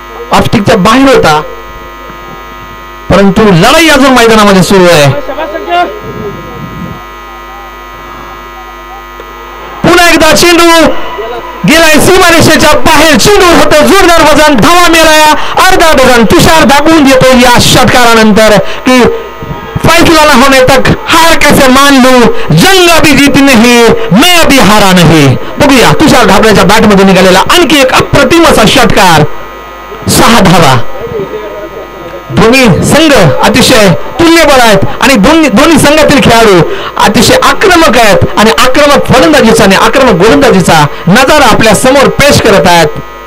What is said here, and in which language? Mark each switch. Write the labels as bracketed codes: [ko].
[mr] ऑफस्टिकच्या बाहेर होता, परंतु लढाई अजून मैदानामध्ये सुरू आहे. पुन्हा एकदा चेंडू गेलाय सीमारेषेच्या बाहेर. चेंडू होतं जोरदार वजन, धावा मिळाला अर्धा डझन. तुषार दाखवून देतो या षटकारानंतर की [hi] फैसला न होने तक हार कैसे मान लूं, जंग अभी जीती नहीं, मैं अभी हारा नहीं. [mr] बघूया तुषार ढापरेच्या बॅटमधून निघालेला आणखी एक अप्रतिम असा षटकार. 6 धावा. दोन्ही संघ अतिशय तुल्यबळ आहेत आणि दोन्ही संघातील खेळाडू अतिशय आक्रमक आहेत आणि आक्रमक फलंदाजीचा आणि आक्रमक गोलंदाजीचा नजारा आपल्या समोर पेश करत आहेत.